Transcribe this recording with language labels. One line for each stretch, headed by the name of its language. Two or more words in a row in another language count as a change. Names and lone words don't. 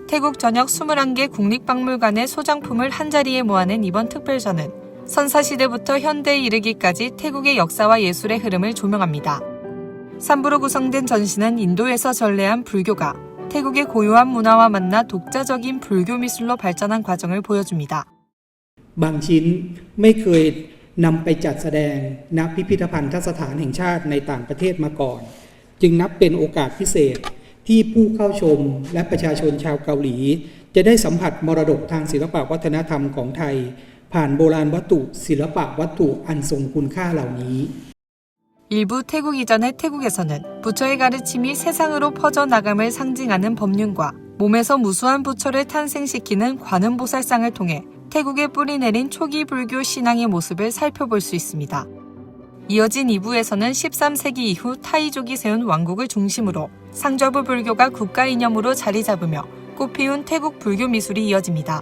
Korean: 태국 전역 21개 국립박물관의 소장품을 한자리에 모아낸 이번 특별전은 선사시대부터 현대에 이르기까지 태국의 역사와 예술의 흐름을 조명합니다. 3부로 구성된 전시는 인도에서 전래한 불교가 태국의 고유한 문화와 만나 독자적인 불교 미술로 발전한 과정을 보여줍니다.
Thai: บางชิ้นไม่เคยนำไปจัดแสดงณพิพิธภัณฑสถานแห่งชาติในต่างประเทศมาก่อนจึงนับเป็นโอกาสพิเศษที่ผู้เข้าชมและประชาชนชาวเกาหลีจะได้สัมผัสมรดกทางศิลปวัฒนธรรมของไทยผ่านโบราณวัตถุศิลปวัตถุอันทรงคุณค่าเหล่านี้
Korean: 일부 태국 이전의 태국에서는 부처의 가르침이 세상으로 퍼져나감을 상징하는 법륜과 몸에서 무수한 부처를 탄생시키는 관음보살상을 통해 태국에 뿌리내린 초기 불교 신앙의 모습을 살펴볼 수 있습니다. 이어진 2부에서는 13세기 이후 타이족이 세운 왕국을 중심으로 상좌부 불교가 국가 이념으로 자리 잡으며 꽃피운 태국 불교 미술이 이어집니다.